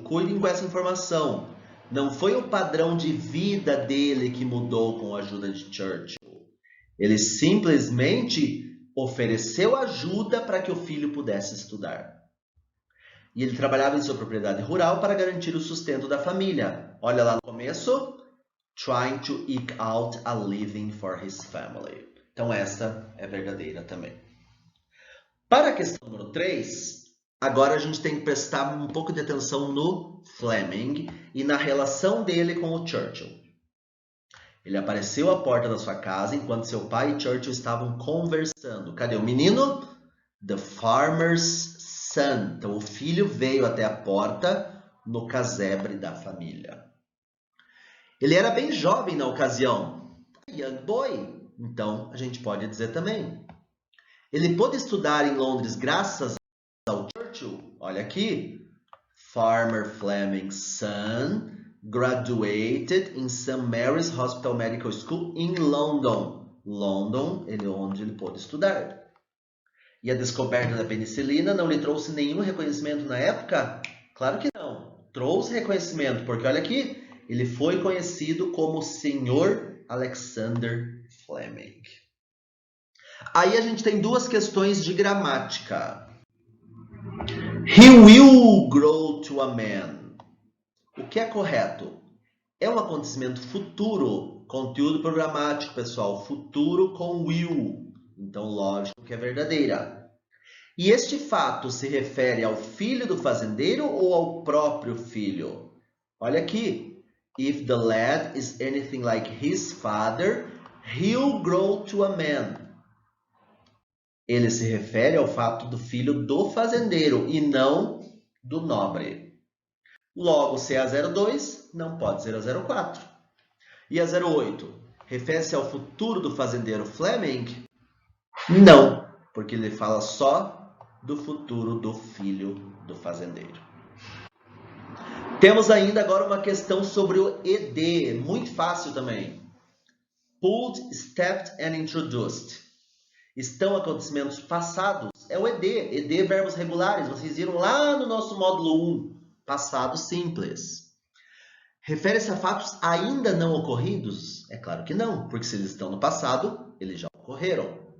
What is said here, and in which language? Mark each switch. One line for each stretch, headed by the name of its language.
Portuguese: Cuidem com essa informação. Não foi o padrão de vida dele que mudou com a ajuda de Churchill. Ele simplesmente ofereceu ajuda para que o filho pudesse estudar. E ele trabalhava em sua propriedade rural para garantir o sustento da família. Olha lá no começo.
English: trying to eke out a living for his family.
Portuguese: Então, essa é verdadeira também. Para a questão número 3, agora a gente tem que prestar um pouco de atenção no Fleming e na relação dele com o Churchill. Ele apareceu à porta da sua casa enquanto seu pai e Churchill estavam conversando. Cadê o menino?
English: The farmer's son.
Portuguese: Então, o filho veio até a porta no casebre da família. Ele era bem jovem na ocasião.
English: Young boy.
Portuguese: Então, a gente pode dizer também. Ele pôde estudar em Londres graças ao Churchill. Olha aqui.
English: Farmer Fleming's son graduated in St. Mary's Hospital Medical School in London.
Portuguese: London, onde ele pôde estudar. E a descoberta da penicilina não lhe trouxe nenhum reconhecimento na época? Claro que não. Trouxe reconhecimento, porque olha aqui, ele foi conhecido como Sr. Alexander Fleming. Aí a gente tem duas questões de gramática.
English: He will grow to a man.
Portuguese: O que é correto? É um acontecimento futuro, conteúdo programático, pessoal. Futuro com will. Então, lógico que é verdadeira. E este fato se refere ao filho do fazendeiro ou ao próprio filho? Olha aqui.
English: If the lad is anything like his father, he'll grow to a man.
Portuguese: Ele se refere ao fato do filho do fazendeiro e não do nobre. Logo, se é a 02, não pode ser a 04. E a 08, refere-se ao futuro do fazendeiro Fleming? Não, porque ele fala só do futuro do filho do fazendeiro. Temos ainda agora uma questão sobre o ED, muito fácil também.
English: Pulled, stepped and introduced.
Portuguese: Estão acontecimentos passados, é o ED. ED, verbos regulares, vocês viram lá no nosso módulo 1, passado simples. Refere-se a fatos ainda não ocorridos? É claro que não, porque se eles estão no passado, eles já ocorreram.